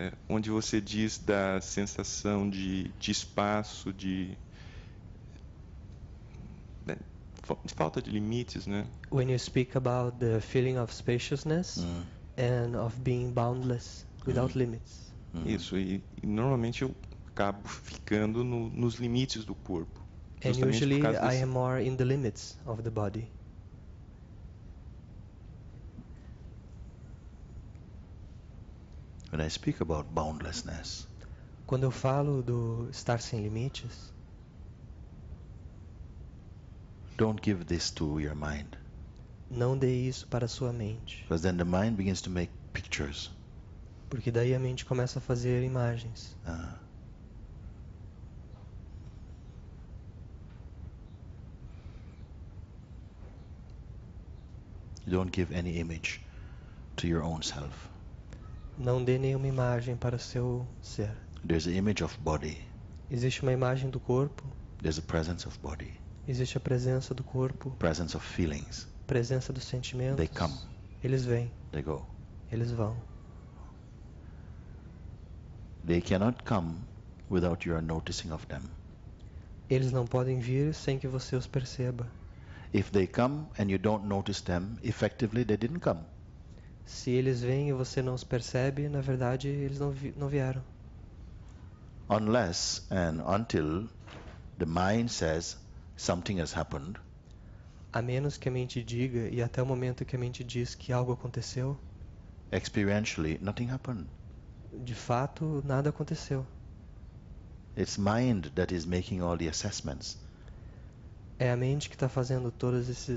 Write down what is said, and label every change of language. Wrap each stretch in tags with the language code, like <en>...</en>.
<pt>Onde você diz da sensação de espaço, de falta de limites, né?</pt> <en>When you speak about the feeling of spaciousness and of being boundless, without limits.</en> <pt>Isso, e normalmente eu acabo ficando nos limites do corpo.</pt> <en>And</en> <pt>Justamente por</pt> <en>usually</en> <pt>causa</pt> <en>I</en> <pt>desse-</pt> <en>am more in the limits of the body. When I speak about boundlessness,</en> <pt>Quando eu falo do estar sem limites,</pt> <en>don't give this to your mind,</en> <pt>não dê isso para a sua mente,</pt> <en>because then the mind begins to make pictures.</en> <pt>porque daí a mente começa a fazer imagens.</pt> <en>You don't give any image to your own self.</en> <pt>Não dê nenhuma imagem para o seu ser.</pt> <en>There's an image of body.</en> <pt>Existe uma imagem do corpo,</pt> <en>There's a presence of body,</en> <pt>existe a presença do corpo,</pt> <en>presence of feelings.</en> <pt>presença dos sentimentos.</pt> <en>They come,</en> <pt>Eles vêm,</pt> <en>they go.</en> <pt>eles vão.</pt> <en>They cannot come without your noticing of them.</en> <pt>Eles não podem vir sem que você os perceba.</pt> <en>If they come and you don't notice them, effectively they didn't come.</en> <pt>Se eles vêm e você não os percebe, na verdade eles não vieram.</pt> <en>Unless and until the mind says something has happened,</en> <pt>A menos que a mente diga, e até o momento que a mente diz que algo aconteceu,</pt> <en>experientially nothing happened.</en> <pt>de fato nada aconteceu.</pt> <en>It's mind that is making all the assessments.</en> <pt>É a mente que está fazendo todos</pt>